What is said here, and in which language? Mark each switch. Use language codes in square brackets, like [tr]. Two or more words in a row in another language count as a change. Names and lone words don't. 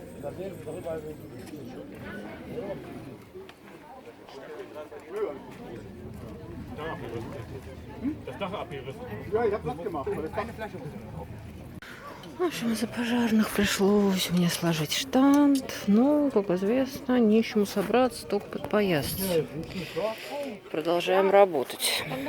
[de] Das Dach abgerissen. Ja, ich hab das gemacht. [ru] В общем, из-за пожарных пришлось мне сложить штанд. Но, как известно, нечему собраться, только подпоясаться. Продолжаем работать.